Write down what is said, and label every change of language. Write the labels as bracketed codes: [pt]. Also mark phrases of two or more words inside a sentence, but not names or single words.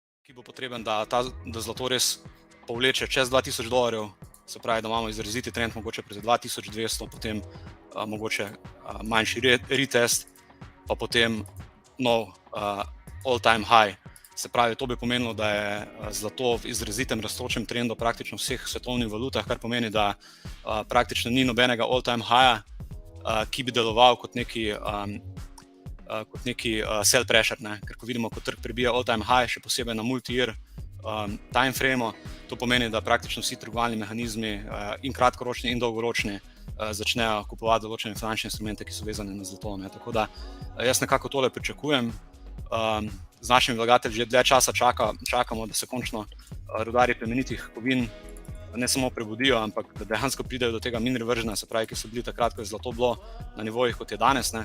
[sl] ki bo potreben, da zlato res povleče čez $2000, se pravi, da imamo izraziti trend mogoče proti 2200, potem mogoče manjši retest, pa potem nov [en] all-time high. [sl] Se pravi, to bi pomenilo, da je zlato v izrazitem rastočem trendu praktično v vseh svetovnih valutah, kar pomeni, da praktično ni nobenega [en] all-time higha, [sl] ki bi deloval kot neki [en] sell pressure, [sl] ne? Ker ko vidimo, ko trg prebija [en] all-time high, [sl] še posebej na [en] multi-year time frame, [sl] to pomeni, da praktično vsi trgovalni mehanizmi in kratkoročni in dolgoročni začnejo kupovati določene finančne instrumente, ki so vezane na zlato, ne? Tako da jaz nekako tole pričakujem. Z našimi vlagatelji že dlje časa čakamo, da se končno rudarji plemenitih kovin ne samo prebudijo, ampak da dejansko pridejo do tega [en] mean reversiona, [sl] se pravi, ki so bili takrat, ko je zlato bilo na nivojih, kot je danes, ne?